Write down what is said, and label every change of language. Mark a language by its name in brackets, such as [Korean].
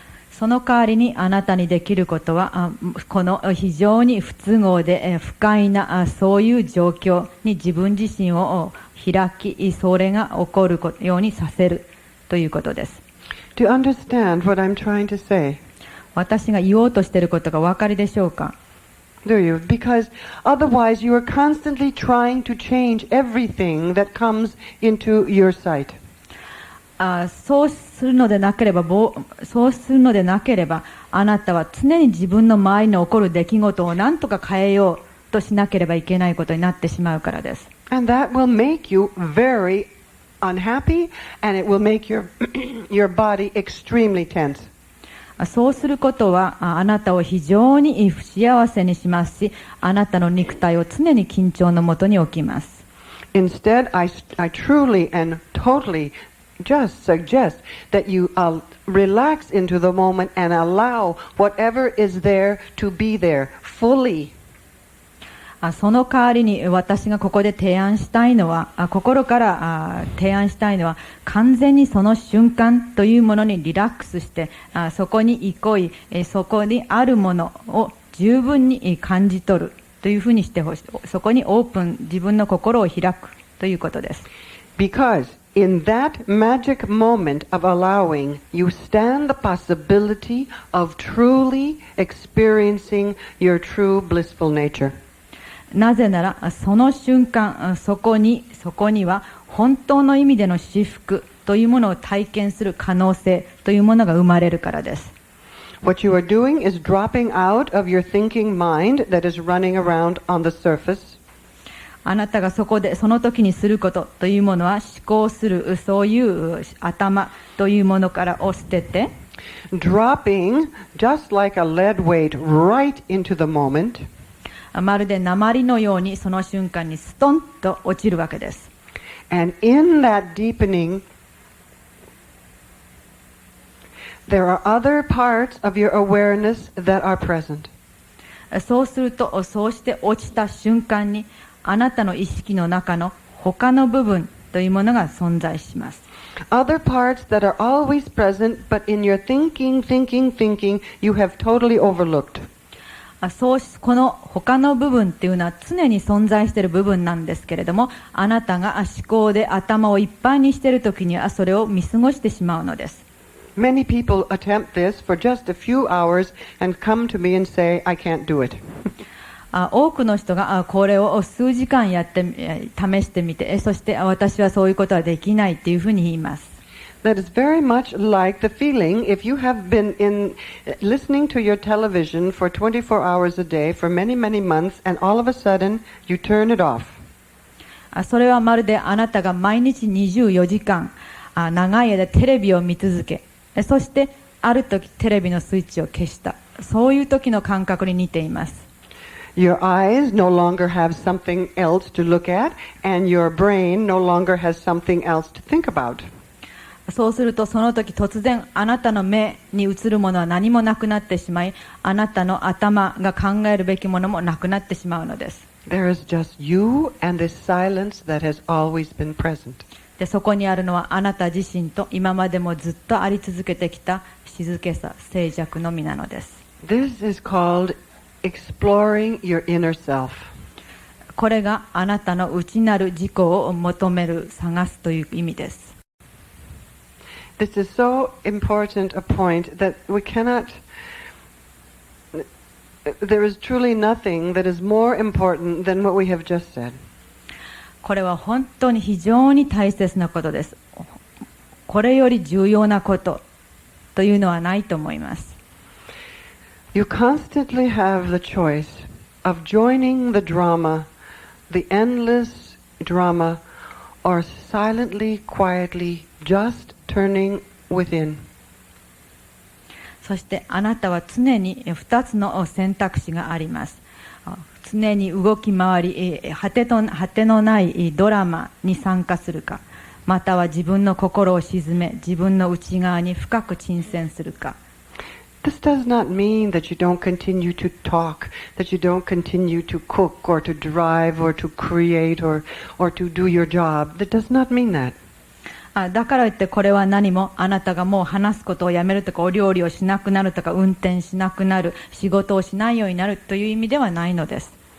[Japanese] その代わりにあなたにできることはこの非常に不都合で不快なそういう状況に自分自身を開きそれが起こるようにさせるということです。 [English] Do you understand what I'm trying to say? [Japanese] 私が言おうとしていることがお分かりでしょうか？ [English] Do you? Because otherwise you are constantly trying to change everything that comes into your sight. [Japanese] そうするのでなければあなたは常に自分の周りに起こる出来事を何とか変えようとしなければいけないことになってしまうからです。 [English] And that will make you very unhappy and it will make your body extremely tense. [Japanese] そうすることはあなたを非常に不幸せにしますしあなたの肉体を常に緊張のもとに置きます。 [English] Instead, I truly and totally just suggest that you relax into the moment and allow whatever is there to be there fully. [Japanese] その代わりに私がここで提案したいのは心から提案したいのは完全にその瞬間というものにリラックスしてそこに憩いそこにあるものを十分に感じ取るというふうにしてほしい。そこにオープン自分の心を開くということです。 [English] Because in that magic moment of allowing, you stand the possibility of truly experiencing your true blissful nature. [Japanese] なぜならその瞬間そこには本当の意味での至福というものを体験する可能性というものが生まれるからです。 [English] What you are doing is dropping out of your thinking mind that is running around on the surface. [Japanese] あなたがその時にすることというものは思考するそういう頭というものからを捨てて [English] Dropping just like a lead weight right into the moment. [Japanese] まるで鉛のようにその瞬間にストンと落ちるわけです。 [English] And in that deepening, there are other parts of your awareness that are present. [Japanese] そうするとそうして落ちた瞬間にあなたの意識の中の他の部分というものが存在します。 [English] Other parts that are always present, but in your thinking, you have totally overlooked. [Japanese] この他の部分っていうのは常に存在している部分なんですけれどもあなたが思考で頭をいっぱいにしているときにはそれを見過ごしてしまうのです。 [English] Many people attempt this for just a few hours and come to me and say, I can't do it. [Japanese] 多くの人がこれを数時間やって試してみてそして私はそういうことはできないっていうふうに言います。 [English] That is very much like the feeling if you have been listening to your television for 24 hours a day for many months and all of a sudden you turn it off. [Japanese] それはまるであなたが毎日24時間長い間テレビを見続けそしてある時テレビのスイッチを消したそういう時の感覚に似ています。 [English] Your eyes no longer have something else to look at and your brain no longer has something else to think about. [Japanese] そうするとその時突然あなたの目に映るものは何もなくなってしまいあなたの頭が考えるべきものもなくなってしまうのです。 [English] There is just you and this silence that has always been present. [Japanese] でそこにあるのはあなた自身と今までもずっとあり続けてきた静けさ静寂のみなのです。 [English] This is called exploring your inner self. [Japanese] これがあなたの内なる自己を求める探すという意味です。 [English] This is so important a point that we cannot, there is truly nothing that is more important than what we have just said. [Japanese] これは本当に非常に大切なことです。これより重要なことというのはないと思います。 [English] You constantly have the choice of joining the drama, the endless drama, or silently, quietly, just turning within. [Japanese] そしてあなたは常に2つの選択肢があります。常に動き回り、果てのないドラマに参加するか、または自分の心を沈め、自分の内側に深く沈潜するか。 [English] This does not mean that you don't continue to talk, that you don't continue to cook or to drive or to create or to do your job. That does not mean that. [Japanese] だから言ってこれは何もあなたがもう話すことをやめるとかお料理をしなくなるとか運転しなくなる仕事をしないようになるという意味ではないのです。